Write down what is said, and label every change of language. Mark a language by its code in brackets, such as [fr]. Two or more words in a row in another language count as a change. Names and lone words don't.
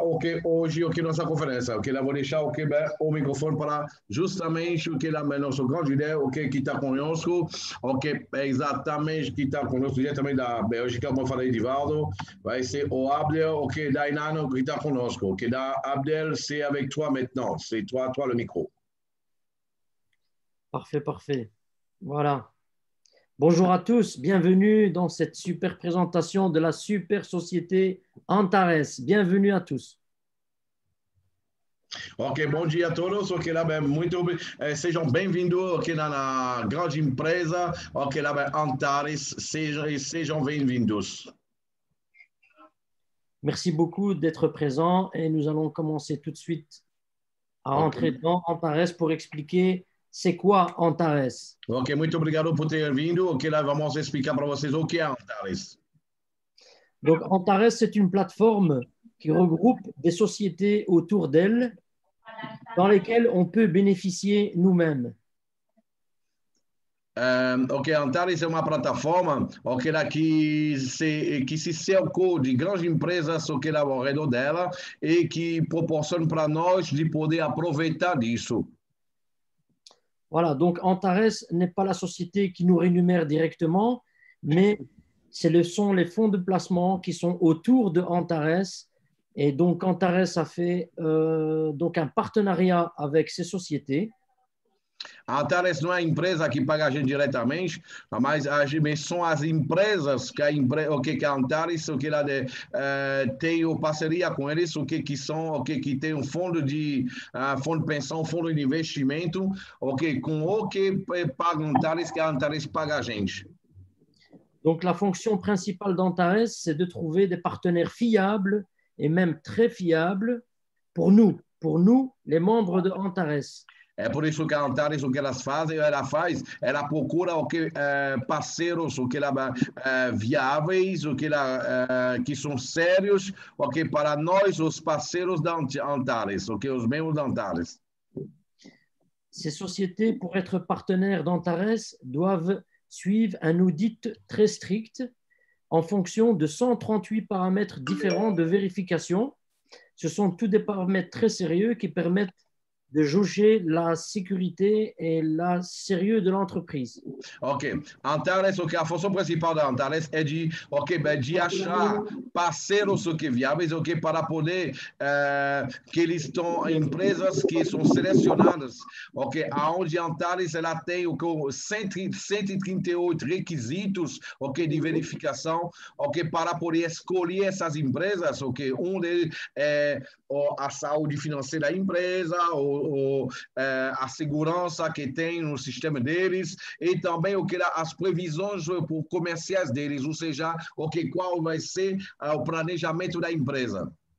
[pt] Ok, hoje, ok, nossa conferência. Ok, lá vou deixar o microfone para justamente o que lá, nosso grande líder, ok, que está conosco. Ok, exatamente que está conosco diretamente da Bélgica, como eu falei, Divaldo. Vai ser o Abdel, ok, da Inano, que está conosco. [fr] Ok, da Abdel, c'est avec toi maintenant. C'est toi le micro. Parfait, parfait. Voilà. Bonjour à tous, bienvenue dans cette super présentation de la super société Antares. Bienvenue à tous. [pt] Ok, bom dia a todos. Ok, lá bem, sejam bem-vindos aqui na grande empresa. Ok, lá bem, Antares, sejam bem-vindos. [fr] Merci beaucoup d'être présent et nous allons commencer tout de suite à entrer dans Antares pour expliquer c'est quoi Antares. [pt] Ok, muito obrigado por ter vindo. Ok, lá vamos explicar para vocês o que é Antares. [fr] Donc Antares, c'est une plateforme qui regroupe des sociétés autour d'elle dans lesquelles on peut bénéficier nous-mêmes. [pt] Ok, Antares é uma plataforma ok, lá que se cercou de grandes empresas ok, lá ao redor dela e que proporciona para nós de poder aproveitar disso. [fr] Voilà, donc Antares n'est pas la société qui nous rémunère directement, mais sont les fonds de placement qui sont autour de Antares. Et donc Antares a fait donc un partenariat avec ces sociétés. [pt] A Antares não é a empresa que paga a gente diretamente, mas são as empresas que a Antares tem parceria com eles, que tem um fundo de pensão, fundo de investimento, com o que paga a Antares, que a Antares paga a gente. [fr] Donc la fonction principale d'Antares, c'est de trouver des partenaires fiables et même très fiables pour nous, les membres de Antares. [pt] É por isso que a Antares, o que ela faz, ela procura parceiros viáveis, que são sérios, para nós, os parceiros da Antares, os membros da Antares. [fr] Ces sociétés, pour être partenaires d'Antares, doivent suivre un audit très strict en fonction de 138 paramètres différents de vérification. Ce sont tous des paramètres très sérieux qui permettent de jauger la sécurité et le sérieux de l'entreprise. Ok. [pt] Antares, a função principal da Antares é de achar parceiros viáveis, para poder que eles estão empresas que são selecionadas, aonde a Antares ela tem 138 requisitos, de verificação, para poder escolher essas empresas, um deles é a saúde financeira da empresa, a segurança que tem no sistema deles e também as previsões comerciais deles, ou seja, qual vai ser o planejamento da empresa.